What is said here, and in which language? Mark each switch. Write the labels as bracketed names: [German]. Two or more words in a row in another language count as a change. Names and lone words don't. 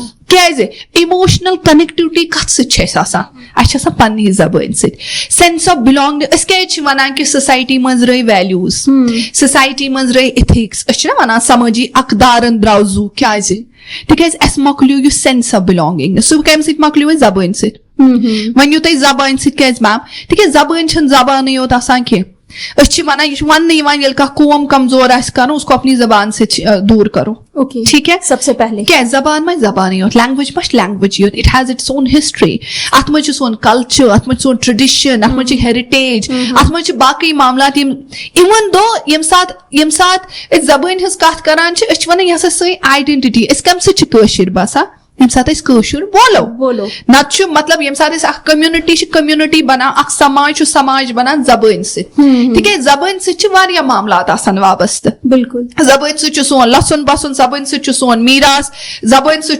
[Kashmiri] کیازِ [English] emotional connectivity [Kashmiri] کتھ سۭتۍ چھِ اَسہِ آسان اَسہِ چھِ آسان پننہِ زبٲنۍ سۭتۍ [English] sense of belong [Kashmiri] أسۍ کیازِ چھِ وَنان کہِ سوسایٹی منٛز رٲے ویلیوٗز سوسایٹی منٛز رٲے اِتھِکس أسۍ چھِنہ وَنان سمٲجی اقدارن درٛاو زُو کیازِ تِکیازِ اَسہِ مۄکلیو یہِ [English] sense of belonging [Kashmiri] سُہ کمہِ سۭتۍ مۄکلیو اَسہِ زبٲنۍ سۭتۍ ؤنِو تُہۍ زبانہِ سۭتۍ کیازِ میم تِکیازِ زبٲنۍ چھنہٕ زبانٕے یوت آسان کینٛہہ أسۍ چھِ وَنان یہِ چھُ وَننہٕ یِوان ییٚلہِ کانٛہہ قوم کمزور آسہِ کَرُن [Urdu] اس کو اپنی زبان [Kashmiri] سۭتۍ دوٗر کرو [Urdu] ٹھیٖک ہے سب سے پہلے [Kashmiri] کیٛازِ زبان ما چھِ زبانٕے یوت لینگویج ما چھِ لینگویجٕے یوت [English] it has its own history [Kashmiri] اَتھ منٛز چھُ سون کلچر اَتھ منٛز چھُ سون ٹریڈِشن اَتھ منٛز چھِ ہیرِٹیج اَتھ منٛز چھِ باقٕے معاملات یِم اِوٕن دو ییٚمہِ ساتہٕ أسۍ زبٲنۍ ہٕنٛز کتھ کران چھِ أسۍ چھِ وَنان یہِ ہسا سٲنۍ آیڈینٹِٹی أسۍ کمہِ سۭتۍ چھِ کٲشِر باسان ییٚمہِ ساتہٕ أسۍ کٲشُر بولو نتہٕ چھُ مطلب ییٚمہِ ساتہٕ أسۍ اکھ کٔمنِٹی چھِ کٔمنِٹی بنان اکھ سماج چھُ سماج بنان زبٲنۍ سۭتۍ تِکیازِ زبٲنۍ سۭتۍ چھِ واریاہ معاملات آسان وابستہٕ بالکُل زبٲنۍ سۭتۍ چھُ سون لسُن بسُن زبٲنۍ سۭتۍ چھُ سون میراث زبٲنۍ سۭتۍ